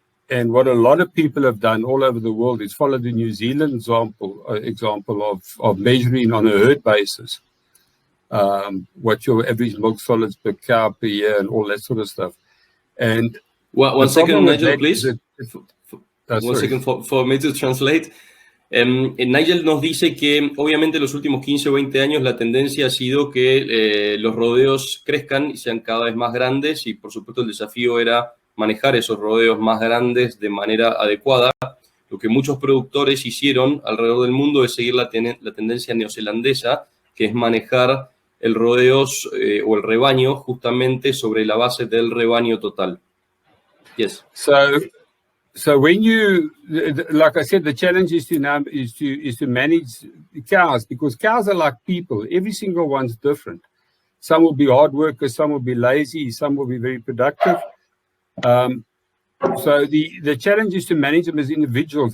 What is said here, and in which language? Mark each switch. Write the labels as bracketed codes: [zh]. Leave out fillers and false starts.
[en] And what a lot of people have done all over the world is follow the New Zealand example of measuring on a herd basis what your average milk solids per cow per year and all that sort of stuff. And one second, Nigel, please. One second for me to translate. [es] Nigel nos dice que obviamente en los últimos 15 o 20 años la tendencia ha sido que los rodeos crezcan y sean cada vez más grandes, y por supuesto el desafío era manejar esos rodeos más grandes de manera adecuada. Lo que muchos productores hicieron alrededor del mundo es seguir la tendencia neozelandesa, que es manejar el rodeos o el rebaño justamente sobre la base del rebaño total. [en] Yes. So when you, like I said, the challenge is to manage cows, because cows are like people. Every single one's different. Some will be hard workers, some will be lazy, some will be very productive. So the challenge is to manage them as individuals.